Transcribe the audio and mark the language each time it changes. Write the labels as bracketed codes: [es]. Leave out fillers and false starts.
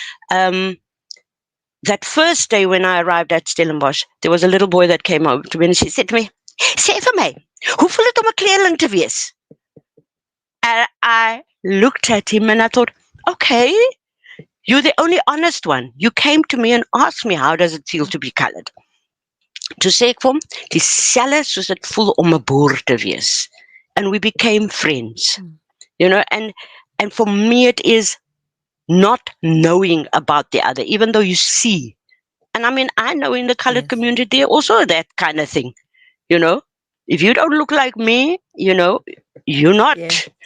[en] Um, that first day when I arrived at Stellenbosch, there was a little boy that came over to me, and she said to me, [af] "Sê vir my, hoe voel dit om 'n kleerling te wees?" [en] And I looked at him and I thought, okay, you're the only honest one. You came to me and asked me, how does it feel to be colored? [af] Toe sê ek vir hom, dieselfde soos dit voel om 'n boer te wees. [en] And we became friends. Mm. And for me it is not knowing about the other, even though you see. And I mean, I know in the colored Yes. community there also that kind of thing, you know. If you don't look like me, you're Yeah.